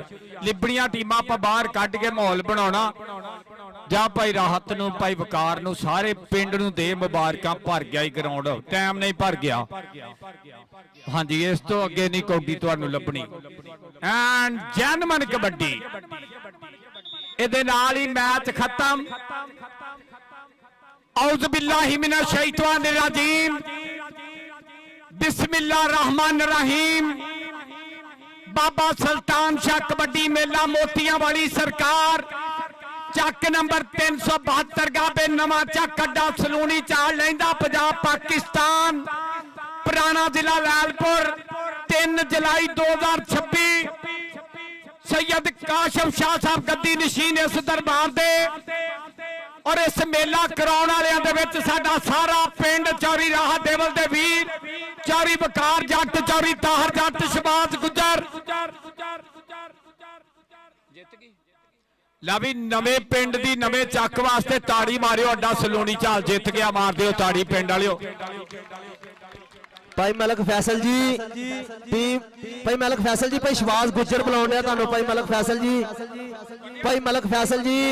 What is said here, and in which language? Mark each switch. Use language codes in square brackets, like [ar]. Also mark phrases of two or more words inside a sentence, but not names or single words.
[pa] ਲਿਬੜੀਆਂ ਟੀਮਾਂ ਆਪਾਂ ਬਾਹਰ ਕੱਢ ਕੇ ਮਾਹੌਲ ਬਣਾਉਣਾ। ਜਾਂ ਭਾਈ ਰਾਹਤ ਨੂੰ ਭਾਈ ਵਕਾਰ ਨੂੰ ਸਾਰੇ ਪਿੰਡ ਨੂੰ ਦੇ ਮੁਬਾਰਕਾਂ। ਭਰ ਗਿਆ ਹੀ ਗਰਾਊਂਡ, ਟਾਈਮ ਨਹੀਂ ਭਰ ਗਿਆ। ਹਾਂਜੀ ਇਸ ਤੋਂ ਅੱਗੇ ਨਹੀਂ ਕੌਡੀ ਤੁਹਾਨੂੰ ਲੱਭਣੀ। ਐਂਡ ਜੈਨਮਨ ਕਬੱਡੀ ਇਹਦੇ ਨਾਲ ਹੀ ਮੈਚ ਖਤਮ। [ar] أعوذ بالله من الشيطان الرجيم، بسم الله الرحمن الرحيم. [pa] ਬਾਬਾ ਸੁਲਤਾਨ ਸ਼ਾਹ ਕਬੱਡੀ ਮੇਲਾ ਮੋਤੀਆਂ ਵਾਲੀ ਸਰਕਾਰ, ਚੱਕ ਨੰਬਰ 372 ਗਾਬੇ ਨਵਾਂ ਚੱਕ ਅੱਡਾ ਸਲੂਣੀ ਚਾਲ ਲੈਂਦਾ ਪੰਜਾਬ ਪਾਕਿਸਤਾਨ, ਪੁਰਾਣਾ ਜ਼ਿਲ੍ਹਾ ਲਾਲਪੁਰ। 3 ਜੁਲਾਈ 2026 ਸੱਯਦ ਕਾਸ਼ਫ ਸ਼ਾਹ ਸਾਹਬ ਗੱਦੀ ਨਸ਼ੀਨ ਇਸ ਦਰਬਾਰ ਦੇ। ਔਰ ਇਸ ਮੇਲਾ ਕਰਾਨੇ ਵਾਲੀਆਂ ਦੇ ਵਿਚ ਸਾਡਾ ਸਾਰਾ ਪਿੰਡ, ਚੌਰੀ ਰਾਹ ਦੇਵਲ ਦੇ ਵੀਰ, ਚੌਰੀ ਵਕਾਰ ਜੱਟ, ਚੌਰੀ ਤਾਹਰ ਜੱਟ, ਸ਼ਬਾਜ਼ ਗੁੱਜਰ, ਲਾ ਵੀ ਨਵੇਂ ਪਿੰਡ ਦੀ ਨਵੇਂ ਚੱਕ ਵਾਸਤੇ ਤਾੜੀ ਮਾਰਿਓ। ਅੱਡਾ ਸਲੋਨੀ ਝਾਲ ਜਿੱਤ ਗਿਆ, ਮਾਰ ਦਿਓ ਤਾੜੀ ਪਿੰਡ ਵਾਲਿਓ। ਭਾਈ ਮਲਕ ਫੈਸਲ ਜੀ ਟੀਮ, ਭਾਈ ਮਲਕ ਫੈਸਲ ਜੀ, ਭਾਈ ਸ਼ਵਾਜ਼ ਗੁੱਜਰ ਬੁਲਾਉਣ ਡਿਆ ਤੁਹਾਨੂੰ। ਭਾਈ ਮਲਕ ਫੈਸਲ ਜੀ, ਭਾਈ ਮਲਕ ਫੈਸਲ ਜੀ